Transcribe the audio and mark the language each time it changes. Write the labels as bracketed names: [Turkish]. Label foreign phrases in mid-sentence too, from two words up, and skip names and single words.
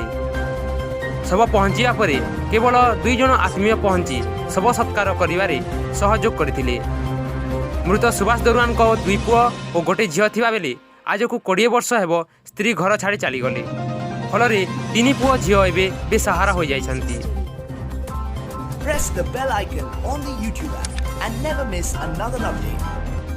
[Odia] ଶବ ପହଞ୍ଚିବା ପରେ କେବଳ 2 ଜଣ ଆତ୍ମୀୟ ପହଞ୍ଚି ଶବ ସତ୍କାର କରିବାରେ ସହଯୋଗ କରିଥିଲେ। ମୃତ ସୁବାସ ଦରୁଆନଙ୍କ 2 ପୁଅ ଓ 1 ଝିଅ ଥିବା ବେଳେ ଆଜକୁ 20 ବର୍ଷ ହେବ ସ୍ତ୍ରୀ ଘର ଛାଡ଼ି ଚାଲିଗଲେ। ଫଳରେ 3 ପୁଅ ଝିଅ ଏବେ ବେସାହାରା ହୋଇଯାଇଛନ୍ତି। [English] Press the bell icon on the YouTube app and never miss another update.